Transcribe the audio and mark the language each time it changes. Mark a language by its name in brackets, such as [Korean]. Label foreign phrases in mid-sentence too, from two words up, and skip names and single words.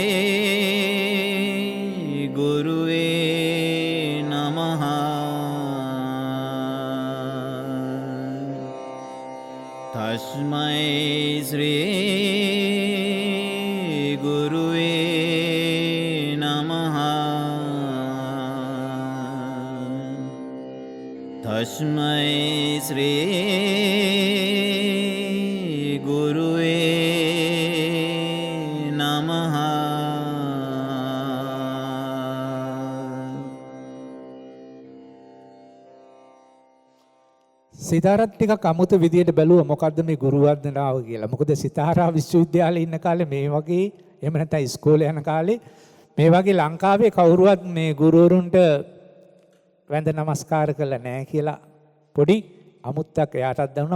[Sanskrit] गुरवे नमः तस्मै श्री गुरवे नमः तस्मै श्री गुरवे नमः [Sinhala] සිතාරත් ටිකක් අමුතු විදියට බැලුවා මොකද්ද මේ ගුරු වන්දනාව කියලා. මොකද සිතාරා විශ්වවිද්‍යාලේ ඉන්න කාලේ මේ වගේ එහෙම නැත්නම් ඉස්කෝලේ යන කාලේ මේ වගේ ලංකාවේ කවුරුවත් මේ ගුරුවරුන්ට වැඳ නමස්කාර කළා නැහැ කියලා පොඩි අමුත්තක් එයාටත් දැනුණා.